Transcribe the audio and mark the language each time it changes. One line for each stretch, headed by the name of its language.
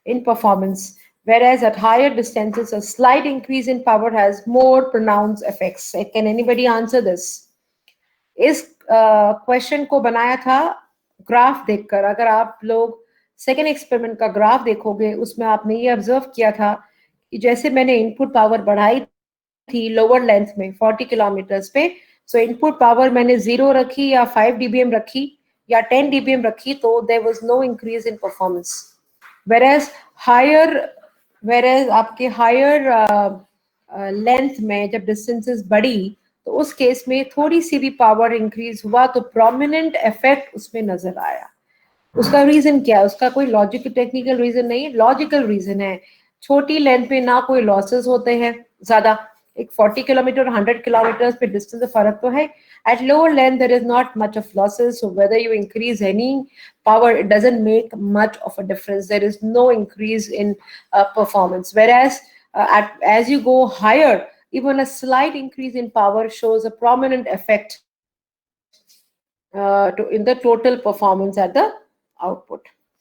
English: in performance, whereas at higher distances, a slight increase in power has more pronounced effects. Can anybody answer this?
Hindi: इस question को बनाया था graph देखकर. अगर आप लोग सेकेंड एक्सपेरिमेंट का ग्राफ देखोगे, उसमें आपने ये ऑब्जर्व किया था कि जैसे मैंने इनपुट पावर बढ़ाई थी लोअर लेंथ में 40 किलोमीटर्स पे, सो इनपुट पावर मैंने 0 रखी या 5 dBm रखी या 10 dBm रखी, तो
English: There was no increase in performance.
Hindi: वेरेज higher वेरेज आपके हायर लेंथ में जब डिस्टेंसेस बढ़ी, तो उस केस में थोड़ी सी भी पावर इंक्रीज हुआ तो प्रोमिनेंट इफेक्ट उसमें नजर आया. उसका रीजन क्या है? उसका कोई लॉजिकल टेक्निकल रीजन नहीं, लॉजिकल रीजन है. छोटी लेंथ पे ना कोई लॉसेस होते हैं ज्यादा, एक 40 किलोमीटर 100 किलोमीटर पे डिस्टेंस से फर्क तो है.
English: At lower length there is not much of losses, so whether you increase any power, it doesn't make much of a difference. There is no increase in performance, whereas as you go higher, even a slight increase in power shows a prominent effect in the total performance at the output.